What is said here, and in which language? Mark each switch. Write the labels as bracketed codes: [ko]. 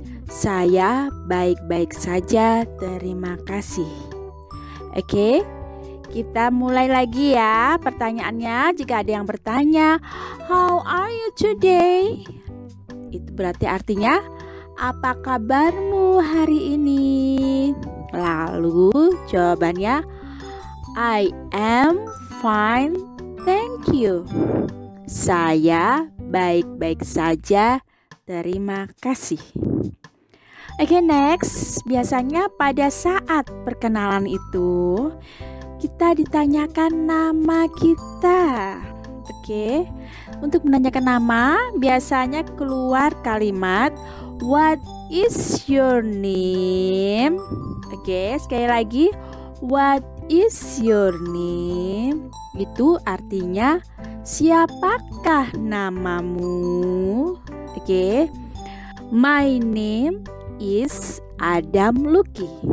[id] Saya baik-baik saja, terima kasih. Oke, kita mulai lagi ya pertanyaannya. Jika ada yang bertanya, [en] how are you today? [id] Itu berarti artinya, apa kabarmu hari ini? Lalu jawabannya [en] I am fine, thank you. [id] Saya baik-baik saja, terima kasih. Oke, next. Biasanya pada saat perkenalan itu kita ditanyakan nama kita. Oke, untuk menanyakan nama biasanya keluar kalimat [en] what is your name? Oke, [id] sekali lagi, [en] what is your name? [id] Itu artinya siapakah namamu? [en] Oke, my name is Adam Lucky.